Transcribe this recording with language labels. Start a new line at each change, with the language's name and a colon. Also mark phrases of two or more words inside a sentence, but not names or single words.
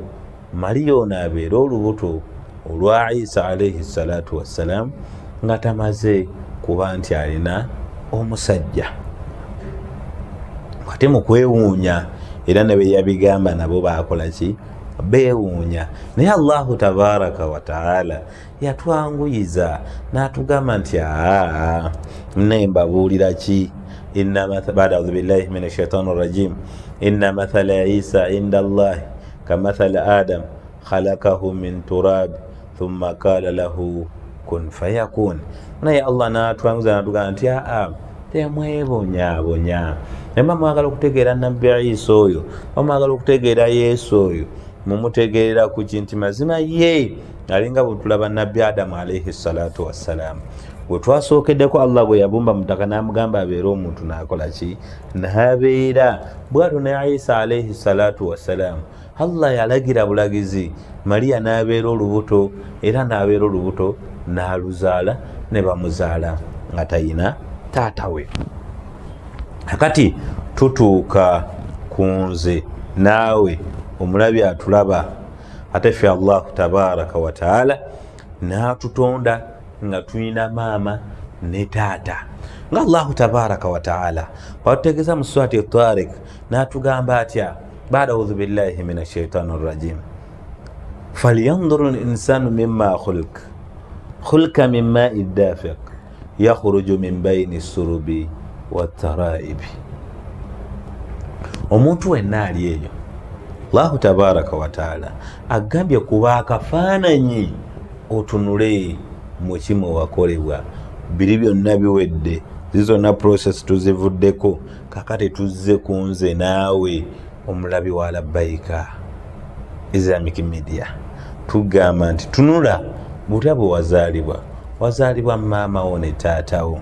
Ganda: Mariya ono abeera olubuto olwa Isa
Arabic: عليه الصلاة والسلام
Ganda: nga tamaze kuba nti alina omusajja. Ate mu kwewuunya era ne be yabigamba nabo bakola ki, beewuunya. Naye
Arabic: الله تبارك وتعالى
Ganda: yatwanguyiza n'atugamba nti naye mbabuulira ki,
Arabic: بعد أعوذ بالله من الشيطان الرجيم إن مثل عيسى عند الله كمثل آدم خلقه من تراب ثم قال له كن فيكون.
Ganda: Naye Allah n'atwanguyiza n'atugamba nti temwebonyabonya. Naye mwagala okutegeera nabbi Isa oyo, mwagala okutegeera Yesu oyo, mumutegeerera ku kinti mazima ye alinga bwe tulaba nabbi Adamu
Arabic: عليه الصلاة والسلام.
Ganda: Bwe twasookeddeko Allah bwe yabumba mu ttaka n'amugamba abeere omuntu n'akola ki, n'abeera. Bw'atyo ne Isa
Arabic: عليه الصلاة والسلام
Ganda: Allah yalagira bulagizi, Mariya n'abeera olubuto, era n'abeera olubuto n'aluzaala, ne bamuzaala nga tayina taata we. Kakati tutuuka ku nze naawe omulabi atulaba ate ffe
Arabic: الله تبارك و
Ganda: taala n'atutonda nga tulina maama ne taata nga
Arabic: الله تبارك وتعالى
Ganda: bwatutegeeza mu surati Tariq n'atugamba atya
Arabic: بعد أعوذ بالله من الشيطان الرجيم فلينظر الإنسان مم خلق من ماء دافق يخرج من بين الصلب والترائب.
Ganda: Omuntu wenna ali eyo
Arabic: الله تبارك وتعالى
Ganda: agambye kuba akafaananyi otunule mu kimu wakolebwa biri byonna biwedde zizonna process tuzivuddeko kakati tuzze ku nze naawe omulabi wa Labbaika Islamic Media tugamba nti tunula butya bwe wazaalibwa maama wo ne taata wo.